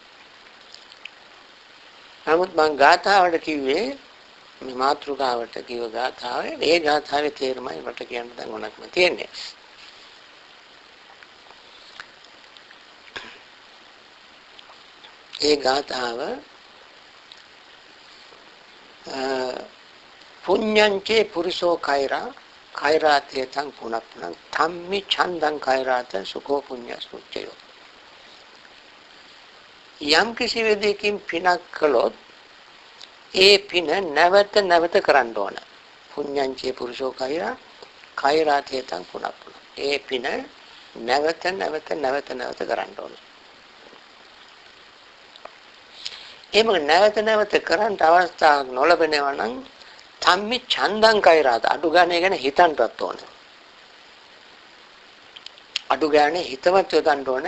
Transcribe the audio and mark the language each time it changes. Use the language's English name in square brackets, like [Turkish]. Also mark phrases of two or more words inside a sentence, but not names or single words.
[Sinhala] නමුත් මම ගාථාවට කිව්වේ මේ මාතෘකාවට කිව්ව ගාථාවේ ඒ ගාථාවේ තේරුමයි මට කියන්න දැන් ඕනක්ම තියෙන්නේ. [Pali] ඒ ගාථාව පුඤ්ඤංචේ පුරිසෝ කෛරා කෛරාතේ තං පුනප්පුනං ධම්මි ඡන්දං කෛරාත සුඛෝ පුඤ්ඤස්මුච්චයෝ [Sinhala] යම් කිසි වෙදකින් පිනක් කළොත් ඒ පින නැවත කරන්න ඕන. [Pali] පුඤ්ඤංචේ පුරිසෝ කෛරා කෛරාතේ තං පුනප්පුනං [Sinhala] ඒ පින නැවත නැවත නැවත නැවත කරන්න ඕන. එහෙම නැවත නැවත කරන්න අවස්ථාවක් නොලැබෙනවා නම් [Pali] ධම්මි ඡන්දං කෛරාත [Sinhala] අඩු ගානේ ගැන හිතන්නවත් ඕන. අඩු ගානේ හිතවත් යොදන්න ඕන.